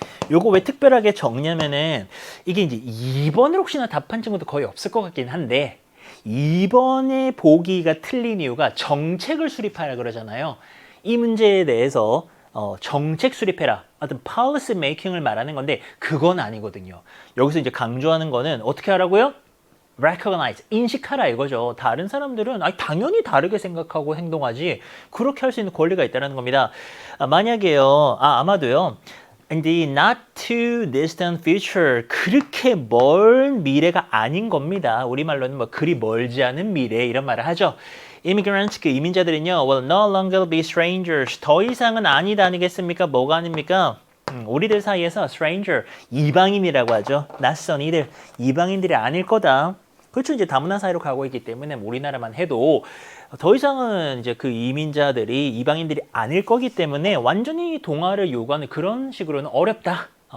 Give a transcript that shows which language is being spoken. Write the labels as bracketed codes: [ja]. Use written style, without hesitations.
[ko] 요거 왜 특별하게 적냐면은 이게 이제 2번을 혹시나 답한 친구도 거의 없을 것 같긴 한데 2번의 보기가 틀린 이유가 정책을 수립하라 그러잖아요. 이 문제에 대해서 정책 수립해라. 어떤 [en] policy making [ko] 을 말하는 건데 그건 아니거든요. 여기서 이제 강조하는 거는 어떻게 하라고요? recognize, 인식하라 이거죠. 다른 사람들은 당연히 다르게 생각하고 행동하지 그렇게 할 수 있는 권리가 있다는 겁니다. 만약에요, 아마도요. [en] In the not too distant future, [ko] 그렇게 먼 미래가 아닌 겁니다. 우리말로는 뭐 그리 멀지 않은 미래 이런 말을 하죠. [en] Immigrants, [ko] 그 이민자들은요, [en] will no longer be strangers. [ko] 더 이상은 아니다 아니겠습니까? 뭐가 아닙니까? 우리들 사이에서 stranger, 이방인이라고 하죠. 낯선 이들, 이방인들이 아닐 거다. 그렇죠. 이제 다문화 사회로 가고 있기 때문에 우리나라만 해도 더 이상은 이제 그 이민자들이 이방인들이 아닐 거기 때문에 완전히 동화를 요구하는 그런 식으로는 어렵다.